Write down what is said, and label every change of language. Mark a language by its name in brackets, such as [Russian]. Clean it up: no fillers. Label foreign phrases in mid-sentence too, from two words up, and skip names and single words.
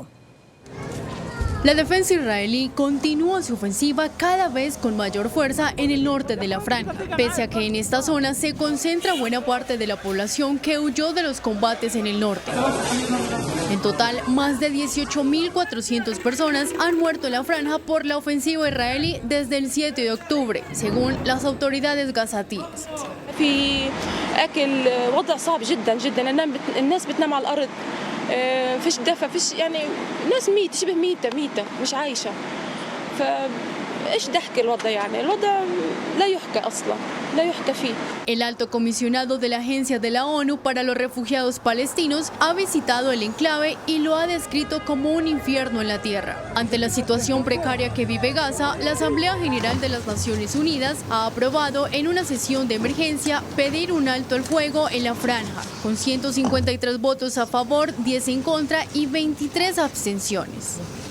[Spanish] La defensa israelí continúa su ofensiva cada vez con mayor fuerza en el norte de la franja, pese a que en esta zona se concentra buena parte de la población que huyó de los combates en el norte. En total, más de 18.400 personas han muerto en la franja por la ofensiva israelí desde el 7 de octubre, según las autoridades gazatíes. [Arabic] فيش دفى فيش يعني ناس ميت شبه ميتة مش عايشة فإيش ضحك الوضع يعني الوضع لا يحكى أصلا لا يحكى فيه. [Spanish] El alto comisionado de la Agencia de la ONU para los Refugiados Palestinos ha visitado el enclave y lo ha descrito como un infierno en la tierra. Ante la situación precaria que vive Gaza, la Asamblea General de las Naciones Unidas ha aprobado en una sesión de emergencia pedir un alto el fuego en la franja, con 153 votos a favor, 10 en contra y 23 abstenciones.